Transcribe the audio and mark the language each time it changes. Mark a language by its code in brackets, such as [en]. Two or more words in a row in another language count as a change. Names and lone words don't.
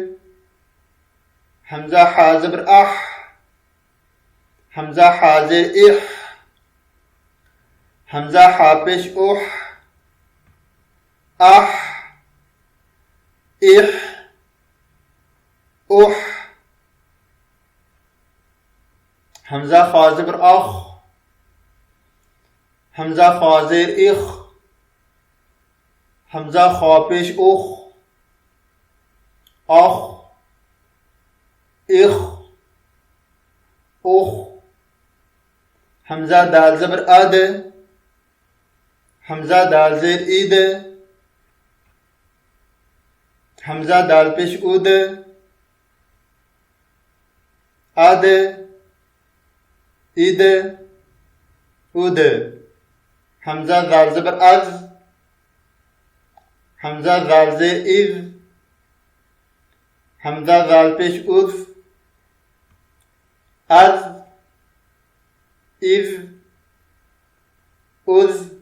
[ur] حمزہ حا زبر اح، حمزہ حا زیر اح، حمزہ حا پیش اح، اح، اح، اح۔ حمزہ خا زبر اخ، حمزہ خا زیر اخ، حمزہ خا پیش اخ، اخ، اخ، اخ۔ حمزہ دال زبر اد، حمزہ دال زیر اید، حمزہ دال پیش اد، اد، اد، اد۔ حمزہ زال زبر از، حمزہ زال زیر از، حمزہ زال پیش از، از، از، از۔